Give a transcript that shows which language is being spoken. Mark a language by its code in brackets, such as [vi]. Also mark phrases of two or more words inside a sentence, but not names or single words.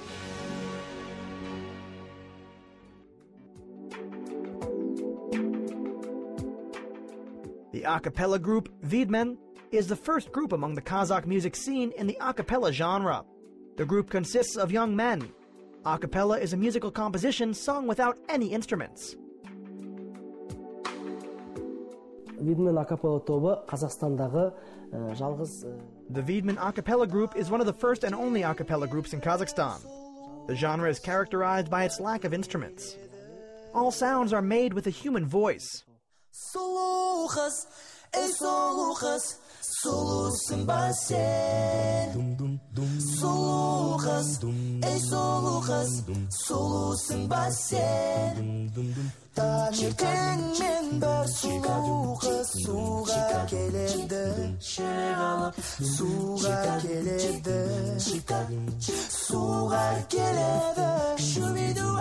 [en] The acapella group Vidmen is the first group among the Kazakh music scene in the acapella genre. The group consists of young men. Acapella is a musical composition sung without any instruments. [kk] Vidmen acapella тобы Қазақстандағы жалғыз. [en] The Vidmen acapella group is one of the first and only acapella groups in Kazakhstan. The genre is characterized by its lack of instruments. All sounds are made with a human voice. [kk] Сұлу қыз, ей сұлу қыз, сұлусың ба сен? Сұлу қыз, ей сұлу қыз, сұлусың ба сен? Таңертеңмен бір сұлу қыз суға келеді, суға келеді, суға келеді, шубидуа.